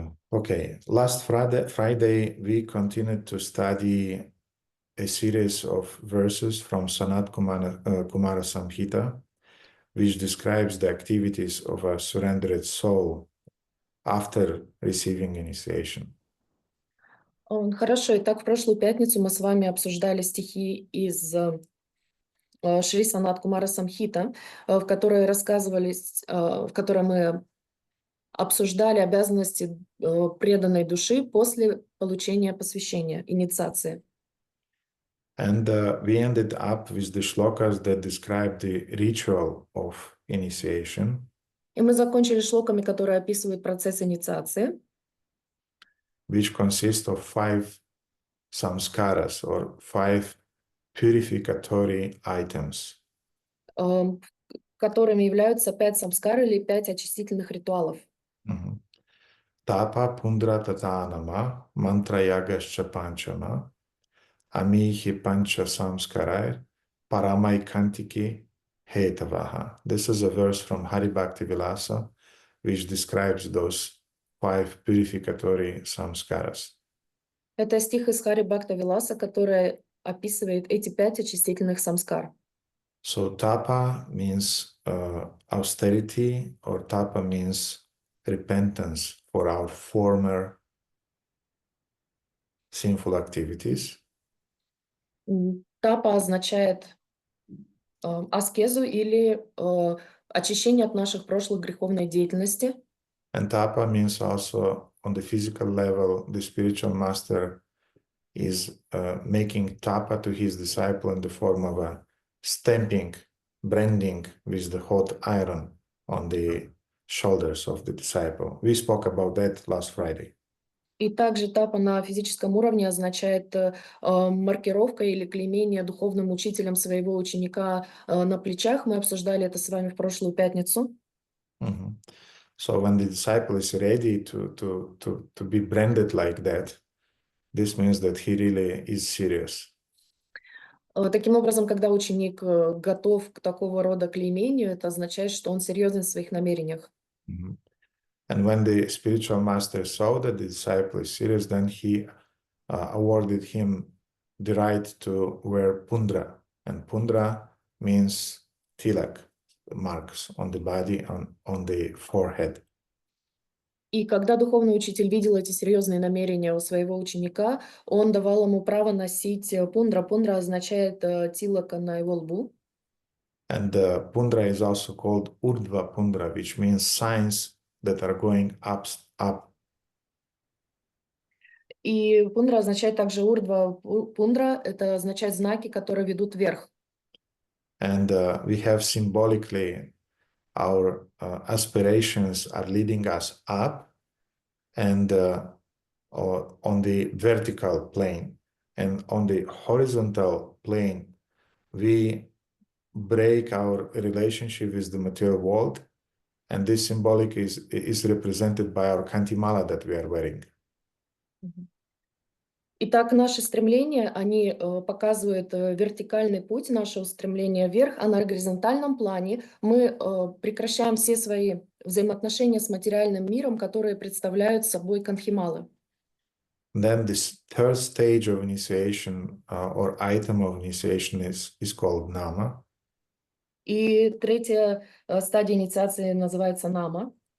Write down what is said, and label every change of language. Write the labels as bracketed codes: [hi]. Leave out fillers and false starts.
[en] Okay, last Friday we continued to study a series of verses from Sanat Kumara Samhita, which describes the activities of a surrendered soul after receiving initiation. [ru] Хорошо, итак, в прошлую пятницу мы с вами обсуждали стихи из Шри Санат Кумара Самхита, в которой мы обсуждали обязанности преданной души после получения посвящения, инициации. [en] And we ended up with the shlokas that describe the ritual of initiation. [ru] И мы закончили шлоками, которые описывают процесс инициации, [en] which consists of 5 samskaras, or 5 purificatory items. [ru] Которыми являются 5 самскар или 5 очистительных ритуалов. [sa] Mhm. Tapa pundra tatanama mantra yagascha panchama amihi pancha samskarai paramai kantiki hetavaha. [en] This is a verse from Hari Bhakti Vilasa which describes those 5 purificatory samskaras. [ru] Это стих из Хари Бхакта Виласа, который описывает эти 5 очистительных самскар. [en] So tapa means austerity, or tapa means repentance for our former sinful activities. [ru] Тапа означает аскезу или очищение от наших прошлых греховной деятельности. [en] And tapa means also on the physical level, the spiritual master is making tapa to his disciple in the form of a stamping, branding with the hot iron on the shoulders of the disciple. We spoke about that last Friday. [ru] И также тапа на физическом уровне означает маркировка или клеймение духовным учителем своего ученика на плечах. Мы обсуждали это с вами в прошлую пятницу. Mm-hmm. [en] So when the disciple is ready to be branded like that, this means that he really is serious. [ru] Таким образом, когда ученик готов к такого рода клеймению, это означает, что он серьезен в своих намерениях. Mm-hmm. [en] And when the spiritual master saw that the disciple is serious, then he awarded him the right to wear pundra. And pundra means tilak, marks on the body, on the forehead. [ru] И когда духовный учитель видел эти серьезные намерения у своего ученика, он давал ему право носить пундра. Пундра означает тилака на его лбу. [en] And pundra is also called urdhva pundra, which means signs that are going up. [ru] И пундра означает также урдва пундра, это означает знаки, которые ведут вверх. [en] And we have symbolically our aspirations are leading us up and on the vertical plane, and on the horizontal plane we break our relationship with the material world, and this symbolic is represented by our kantimala that we are wearing. [ru] Итак, наши стремления, они показывают вертикальный путь нашего стремления вверх, а на горизонтальном плане мы прекращаем все свои взаимоотношения с материальным миром, которые представляют собой канхималы. [en] Then this third stage of initiation or item of initiation is called nama. [ru] И третья стадия инициации называется нама.